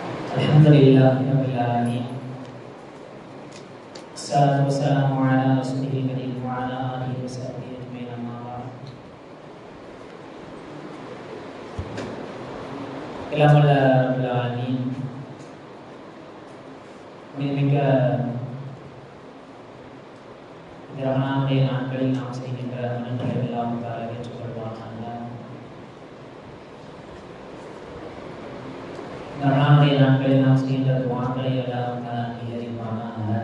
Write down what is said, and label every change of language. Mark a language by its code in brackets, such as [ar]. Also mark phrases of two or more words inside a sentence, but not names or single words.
[ar] الحمد لله رب العالمين. الصلاة والسلام على رسوله الكريم وعلى آله وصحبه أجمعين، أما بعد. كلام الله رب العالمين. [ta] மிக திறனான நாட்களில் நாம் செய்கின்ற நன்மைகள் எல்லாம் ஏற்றுக்கொள்வானாக. திறனான நாட்களில் நாம் செய்கின்ற துஆக்களை எல்லாம் அங்கீகரிப்பானாக.